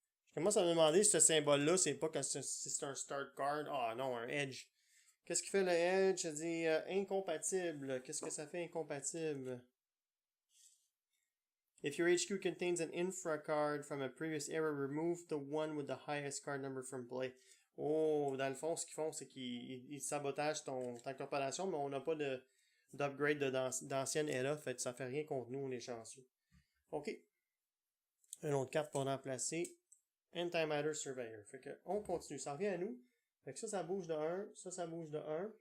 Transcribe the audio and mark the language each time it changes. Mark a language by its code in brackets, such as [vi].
[fr] Je commence à me demander si ce symbole-là, c'est pas que c'est un start card. Ah non, un edge. Qu'est-ce qui fait le edge? Ça dit incompatible. Qu'est-ce que ça fait incompatible? [en] If your HQ contains an infra card from a previous era, remove the one with the highest card number from play. [fr] Oh, dans le fond, ce qu'ils font, c'est qu'ils sabotagent ta corporation, mais on n'a pas d'upgrade d'ancienne era, fait que ça fait rien contre nous, on est chanceux. Ok. Une autre carte pour remplacer. Antimatter Surveyor. Fait que on continue, ça revient à nous. Fait que ça bouge de 1, ça bouge de 1.